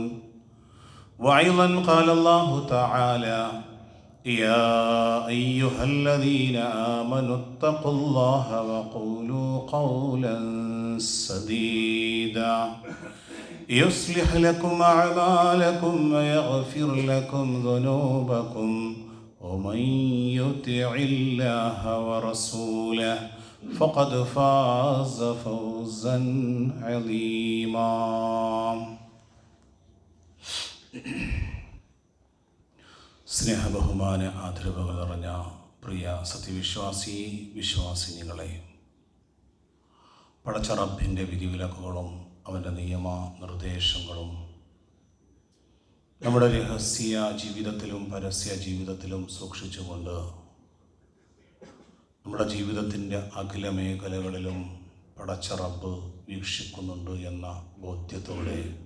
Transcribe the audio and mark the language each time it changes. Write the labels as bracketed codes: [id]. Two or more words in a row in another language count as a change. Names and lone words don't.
[ar] وأيضا قال الله تعالى: يا أيها الذين آمنوا اتقوا الله وقولوا قولا سديدا يصلح لكم أعمالكم ويغفر لكم ذنوبكم ومن يطع الله ورسوله فقد فاز فوزا عظيما. [ml] സ്നേഹബഹുമാന ആദരവുകൾ നിറഞ്ഞ പ്രിയ വിശ്വാസിനികളെ, പടച്ച റബ്ബിൻ്റെ വിധിവിലക്കുകളും അവൻ്റെ നിയമ നിർദ്ദേശങ്ങളും നമ്മുടെ രഹസ്യ ജീവിതത്തിലും പരസ്യ ജീവിതത്തിലും സൂക്ഷിച്ചുകൊണ്ട് നമ്മുടെ ജീവിതത്തിൻ്റെ അഖില മേഖലകളിലും പടച്ച റബ്ബ് വീക്ഷിക്കുന്നുണ്ട് എന്ന ബോധ്യത്തോടെ